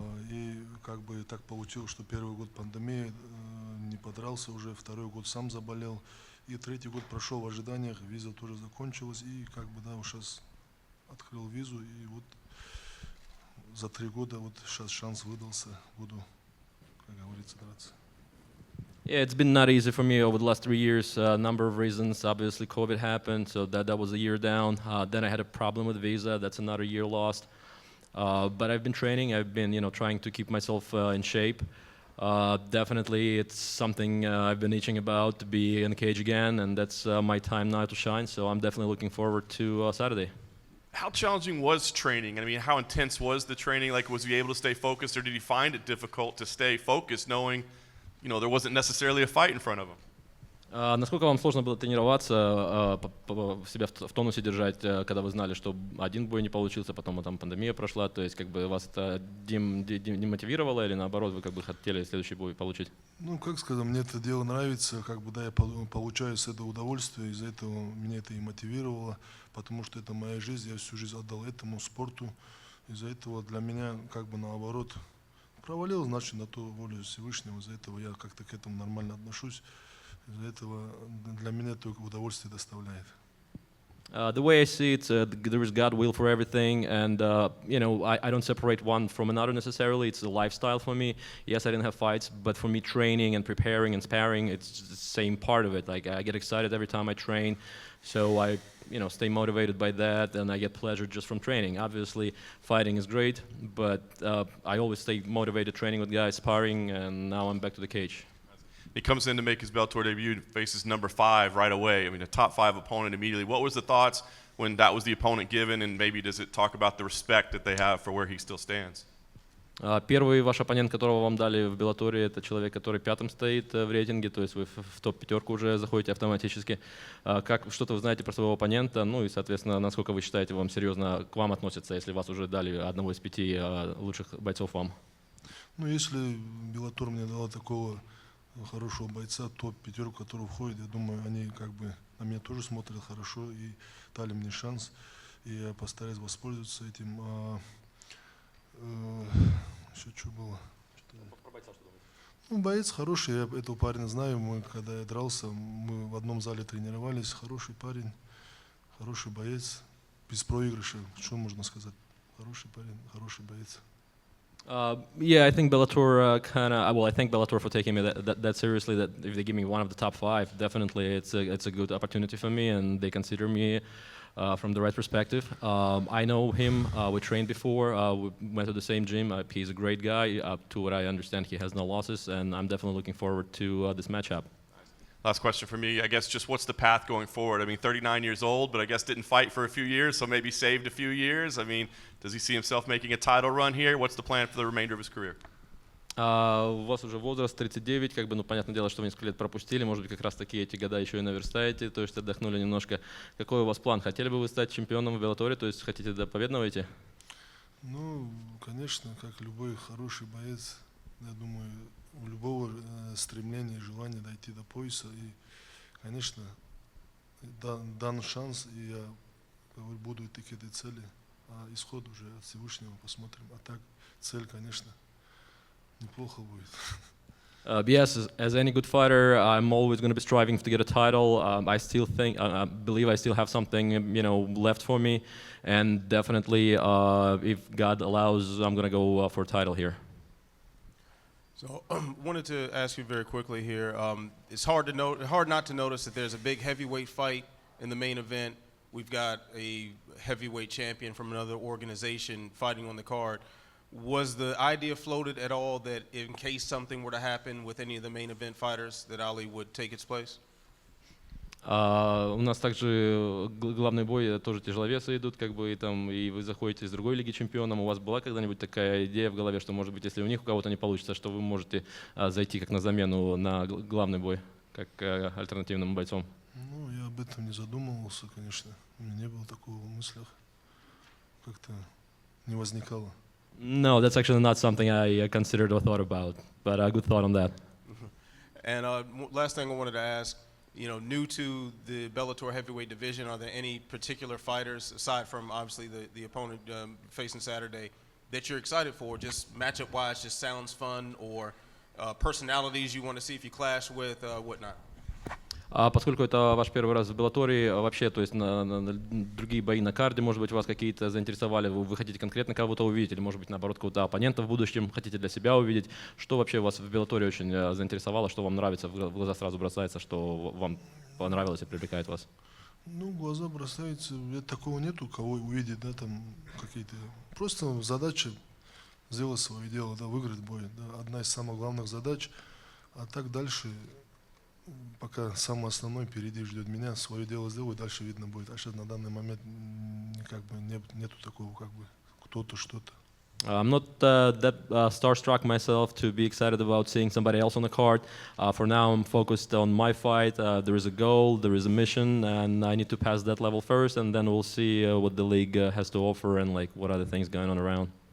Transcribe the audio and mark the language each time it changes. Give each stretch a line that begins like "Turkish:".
Russian: И как бы так получилось, что первый год пандемии, не подрался уже, второй год сам заболел. И третий год прошел в ожиданиях, виза тоже закончилась. И как бы, да, сейчас открыл визу, и вот за 3 года вот сейчас шанс выдался, буду, как говорится, драться.
English: Yeah, it's been not easy for me over the last 3 years. A number of reasons. Obviously, COVID happened, so that was a year down. Then I had a problem with visa. That's another year lost. But I've been training. I've been, trying to keep myself in shape. Definitely, it's something I've been itching about, to be in the cage again, and that's my time now to shine. So I'm definitely looking forward to Saturday. How challenging was training? I mean, how intense was the training? Like, was he able to stay focused, or did he find it difficult to stay focused, knowing, there wasn't necessarily a fight in front of him?
Russian: Насколько вам сложно было тренироваться, себя в тонусе держать, когда вы знали, что один бой не получился, потом там пандемия прошла, то есть как бы вас это демотивировало или наоборот вы как бы хотели следующий бой получить? Как сказать, мне это дело нравится, как бы, да, я получаю с этого удовольствие, из-за этого меня это и мотивировало, потому что это моя жизнь, я всю жизнь отдал этому спорту, из-за этого для меня как бы наоборот провалил, значит, на то волю Всевышнего, из-за этого я как-то к этому нормально отношусь. Из-за этого для меня только удовольствие доставляет.
English: The way I see it, there is God will for everything, and I don't separate one from another necessarily. It's a lifestyle for me. Yes, I didn't have fights, but for me, training and preparing and sparring, it's the same part of it. Like I get excited every time I train, so I stay motivated by that, and I get pleasure just from training. Obviously, fighting is great, but I always stay motivated training with guys, sparring, and now I'm back to the cage. He comes in to make his Bellator debut and faces number 5 right away. I mean, a top 5 opponent immediately. What was the thoughts when that was the opponent given, and maybe does it talk about the respect that they have for where he still stands?
Russian: Первый ваш оппонент, которого вам дали в Беллаторе, это человек, который 5-м стоит в рейтинге, то есть вы в топ-5 уже заходите автоматически. Что-то вы знаете про своего оппонента, и, соответственно, насколько вы считаете, вам серьезно к вам относятся, если вас уже дали одного из 5 лучших бойцов вам? Если Bellator мне дала такого хорошего бойца, топ-5, который входит, я думаю, они как бы на меня тоже смотрят хорошо и дали мне шанс, и я постараюсь воспользоваться этим. Еще что было? Боец хороший, я этого парня знаю, когда я дрался, мы в одном зале тренировались, хороший парень, хороший боец, без проигрыша, что можно сказать, хороший парень, хороший боец.
English: Yeah, I think Bellator I thank Bellator for taking me that seriously. That if they give me one of the top 5, definitely it's a good opportunity for me, and they consider me from the right perspective. I know him. We trained before. We went to the same gym. He's a great guy. To what I understand, he has no losses, and I'm definitely looking forward to this matchup. Last question for me, I guess just what's the path going forward? I mean, 39 years old, but I guess didn't fight for a few years, so maybe saved a few years. I mean, does he see himself making a title run here? What's the plan for the remainder of his career?
Russian: У вас уже возраст 39, как бы, ну, понятное дело, что вы несколько лет пропустили, может быть, как раз таки эти года еще и наверстаете, то есть отдохнули немножко. Какой у вас план? Хотели бы вы стать чемпионом в Беллаторе, то есть хотите до победного идти? Ну, конечно, как любой хороший боец, я думаю, у любого стремления и желания дойти до пояса. И, конечно, дан шанс, и я буду идти к этой цели. А исход уже от Всевышнего посмотрим. А так, цель, конечно, неплохо будет.
English: Yes, as any good fighter, I'm always going to be striving to get a title. I still believe I still have something, left for me, and definitely, if God allows, I'm going to go for a title here. So, wanted to ask you very quickly here. It's hard not to notice that there's a big heavyweight fight in the main event. We've got a heavyweight champion from another organization fighting on the card. Was the idea floated at all that in case something were to happen with any of the main event fighters, that Ali would take its place?
Russian: У нас также главный бой тоже тяжеловесы идут, как бы, и вы заходите из другой лиги чемпионом. У вас была когда-нибудь такая идея в голове, что, может быть, если у них у кого-то не получится, что вы можете зайти как на замену на главный бой, как альтернативным бойцом? Ну, я об этом не задумывался, конечно. У меня не было такого в мыслях. Как-то не возникало.
English: No, that's actually not something I considered or thought about, but a good thought on that. And last thing I wanted to ask, new to the Bellator heavyweight division, are there any particular fighters, aside from obviously the opponent facing Saturday, that you're excited for, just matchup-wise, just sounds fun, or personalities you want to see if you clash with, whatnot?
Russian: Поскольку это ваш первый раз в Беллаторе, вообще, то есть на другие бои на карде, может быть, вас какие-то заинтересовали, вы хотите конкретно кого-то увидеть, или, может быть, наоборот, какого-то оппонента в будущем хотите для себя увидеть. Что вообще вас в Беллаторе очень заинтересовало, что вам нравится, в глаза сразу бросается, что вам понравилось и привлекает вас? Ну, в глаза бросается, такого нету, кого увидеть, да, там какие-то. Просто задача сделать свое дело, да, выиграть бой, да, одна из самых главных задач. А так дальше, пока самое основное впереди ждет меня, свое дело сделаю, дальше видно будет. А сейчас на данный момент как бы нету такого, как бы кто-то что-то.
English: I'm not that starstruck myself to be excited about seeing somebody else on the card. For now, I'm focused on my fight. There is a goal, there is a mission, and I need to pass that level first, and then we'll see what the league has to offer and like what other things going on around.